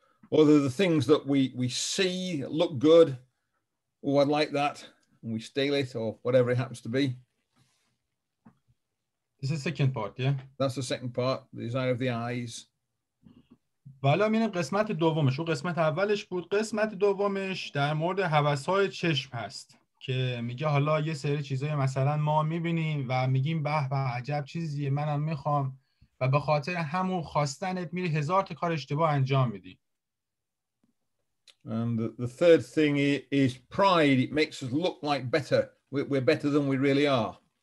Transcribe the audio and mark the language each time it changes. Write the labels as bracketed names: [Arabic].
[English] Or the things that we see look good. Oh, I'd like that, and we steal it or whatever it happens to be. This is the second part, yeah. That's the second part, the desire of the eyes. [Persian] بالا میریم قسمت دومش. اون قسمت اولش بود. قسمت دومش در مورد هوس‌های چشم هست که میگه حالا یه سری چیزای مثلا ما میبینیم و میگیم به به عجب چیزیه، منم میخوام، و به خاطر همون خواستنت میری هزار تا کار اشتباه انجام میدی. [English] And the third thing is pride. It makes us look like better. We're better than we really are.